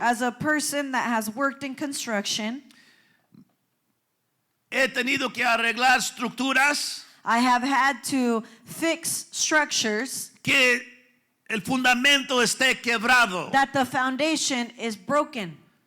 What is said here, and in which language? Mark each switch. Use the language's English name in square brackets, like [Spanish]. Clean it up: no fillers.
[English] As a person that has worked in construction, [Spanish] he tenido que arreglar estructuras [English] I have had to fix structures [Spanish] que el fundamento esté quebrado. [English] that the foundation is broken,